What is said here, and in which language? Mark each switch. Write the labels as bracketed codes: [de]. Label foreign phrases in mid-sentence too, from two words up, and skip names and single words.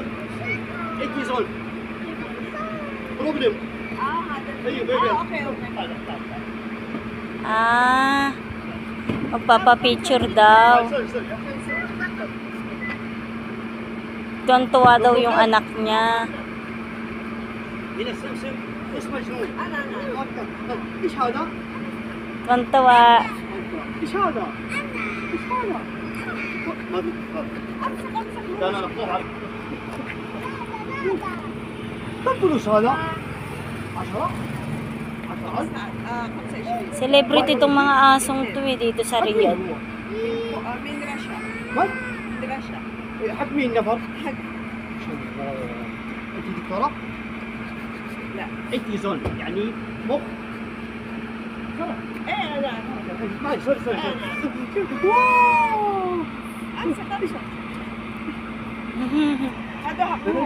[en] 80 sol. Problem. [tl] Ayun, baby. Okay. Magpapa-picture daw. Sorry. Tuwan-tuwa daw yung anak niya. [ar] هنا سمسم اسمه شنو؟ أنا ايش هذا؟ [tl] Tuwan-tuwa. [ar] ايش هذا؟ ايش هذا؟ ما ادري لا طبعا كم فلوس هذا؟ 10 [tl] Celebrity itong mga asong to dito sa Riyadh. [ar] من رشا. من؟ من رشا. حق مين نفر؟ حق. انت دكتورة؟ لا. انت زون يعني مخ؟ إيه لا. سوري واو. أمسك. هذا حبوب.